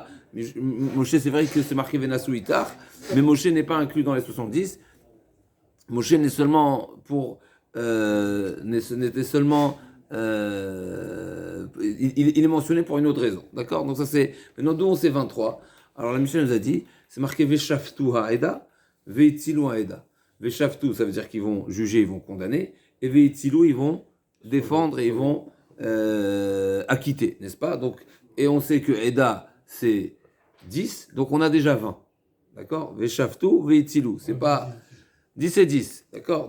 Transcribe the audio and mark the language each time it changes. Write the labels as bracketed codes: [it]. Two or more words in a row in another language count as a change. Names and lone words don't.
[fr] Moshe, c'est vrai que c'est marqué [he] ונשאו אתך, [fr] mais Moshe n'est pas inclus dans les 70. Moshe n'est seulement n'était seulement il est mentionné pour une autre raison, d'accord? Donc ça c'est maintenant d'où on sait 23. Alors la Mishnah nous a dit, c'est marqué [he] ושפטו העדה והצילו העדה. [fr] Veshaftu, ça veut dire qu'ils vont juger, ils vont condamner, et Veitzilu, ils vont défendre et ils vont acquitter, n'est-ce pas? Donc et on sait que Eda c'est 10, donc on a déjà 20, d'accord? [he] ושפטו והצילו, [fr] c'est pas 10 et 10, d'accord?